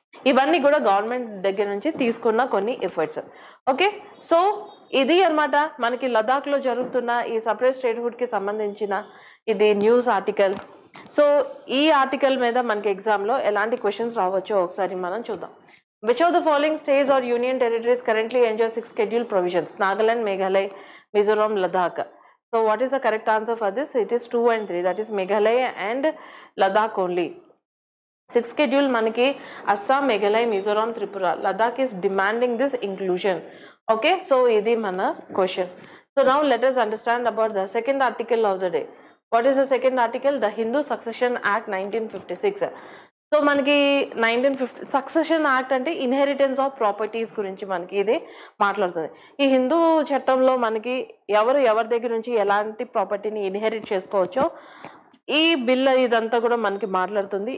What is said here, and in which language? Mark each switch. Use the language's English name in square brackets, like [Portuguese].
[Telugu] ఇవన్నీ కూడా గవర్నమెంట్ దగ్గర నుంచి తీసుకున్న కొన్ని ఎఫర్ట్స్. ఓకే, సో ఇది అన్నమాట మనకి లదాఖ్లో జరుగుతున్న ఈ సపరేట్ స్టేట్హుడ్కి సంబంధించిన ఇది న్యూస్ ఆర్టికల్. సో ఈ ఆర్టికల్ మీద మనకి ఎగ్జామ్లో ఎలాంటి క్వశ్చన్స్ రావచ్చో ఒకసారి మనం చూద్దాం. [English] Which of the following states or union territories currently enjoy 6 schedule provisions? Nagaland, Meghalaya, Mizoram, Ladakh. So what is the correct answer for this? It is 2 and 3. That is Meghalaya and Ladakh only. 6th schedule manaki Assam, Meghalaya, Mizoram, Tripura. Ladakh is demanding this inclusion. Okay, so [Telugu] idi mana [English] question. So now let us understand about the second article of the day. What is the second article? The Hindu Succession Act 1956. [Telugu] So మనకి 1950 succession act అంటే inheritance of properties గురించి మనకి ఇది మాట్లాడుతుంది. ఈ హిందూ చట్టంలో మనకి ఎవరి దగ్గర నుంచి ఎలాంటి ప్రాపర్టీని ఇన్హెరిట్ చేసుకోవచ్చో ఈ బిల్ ఇదంతా కూడా మనకి మాట్లాడుతుంది.